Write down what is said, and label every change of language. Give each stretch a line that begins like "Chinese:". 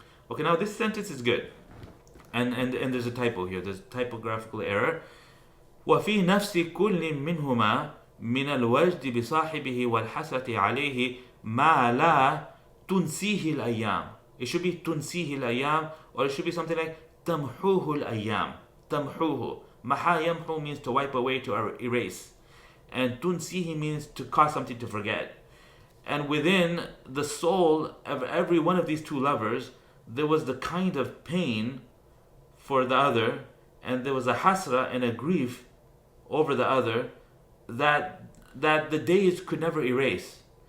English: Okay, now this sentence is good, and there's a typo here. There's a typographical error.
Arabic: وفي نفس كل منهما من الوجد بصاحبه والحسرة عليه ما لا تنسيه الأيام.
English: It should be
Arabic: تنسيه الأيام,
English: or it should be something like
Arabic: تمحوه الأيام. تمحوه.
English: Maha yamhu means to wipe away, to erase. And tunsihi means to cause something to forget. And within the soul of every one of these two lovers, there was the kind of pain for the other, and there was a hasra and a grief over the other that the days could never erase.